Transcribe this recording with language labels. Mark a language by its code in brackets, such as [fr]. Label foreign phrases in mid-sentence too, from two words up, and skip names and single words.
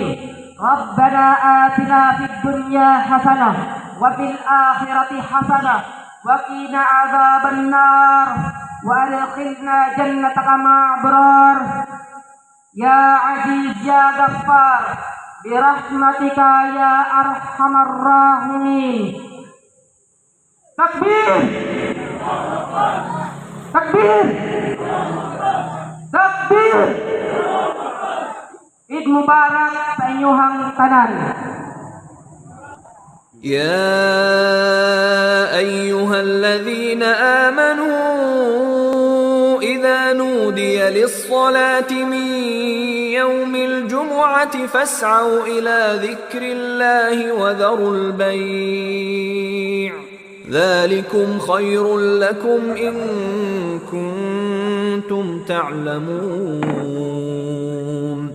[ar] ربنا آتنا في الدنيا حسنة وفي الآخرة حسنة وقنا عذاب النار وأدخلنا جنتك مع أبرار يا عزيز يا غفار برحمتك يا أرحم الراحمين. تكبير تكبير تكبير. عيد مبارك [ceb] sa inyong tanan. [ar] يا أيها الذين آمنوا إذا نودي للصلاة من يوم الجمعة فاسعوا إلى ذكر الله وذروا البيع ذلكم خير لكم إن كنتم تعلمون.